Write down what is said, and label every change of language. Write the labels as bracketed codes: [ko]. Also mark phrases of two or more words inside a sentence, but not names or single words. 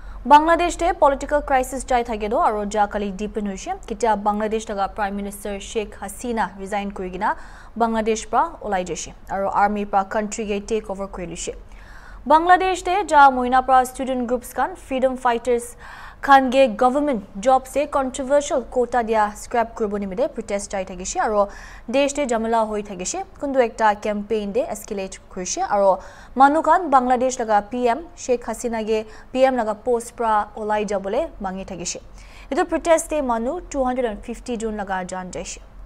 [nag] Bangladesh te [en] political crisis [nag] jai thageno aro ja kali deepen hoise kitia Bangladesh daga [en] Prime Minister [nag] Sheikh Hasina resign kurigina Bangladesh pra olai jaise aro army pra country ge [en] take over [nag] korilise Bangladesh te ja moina pra [en] student groups [nag] kan [en] freedom fighters [nag] khan ge [en] government job [nag] se [en] controversial quota [nag] dia scrap kurbo nimide protest jai thagise aro desh te jamala hoi thagise kundu ekta campaign de escalate kurise aro manu khan Bangladesh laga PM Sheikh Hasina ge PM laga post pra olai jabole mangi thagise etu protest te manu 250 jon laga jan jaise